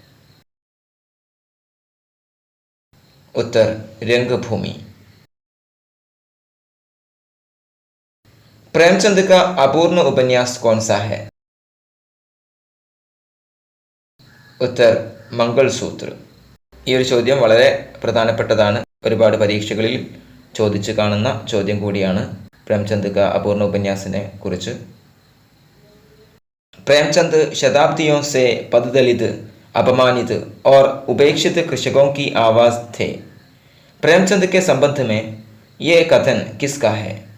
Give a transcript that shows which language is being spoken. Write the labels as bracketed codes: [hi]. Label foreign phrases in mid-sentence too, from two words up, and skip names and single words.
[hi] उत्तर, रंगभूमि. प्रेमचंद का अपूर्ण उपन्यास कौन सा है? उत्तर, मंगलसूत्र. [ml] ഈ ഒരു ചോദ്യം വളരെ പ്രധാനപ്പെട്ടതാണ്. ഒരുപാട് പരീക്ഷകളിൽ ചോദിച്ചു കാണുന്ന ചോദ്യം കൂടിയാണ് [hi] प्रेमचंद का अपूर्ण उपन्यासिने [ml] कुरिച്ച്. [hi] प्रेमचंद शताब्दियों से पददलित, अपमानित और उपेक्षित कृषकों की आवाज़ थे. प्रेमचंद के संबंध में ये कथन किसका है?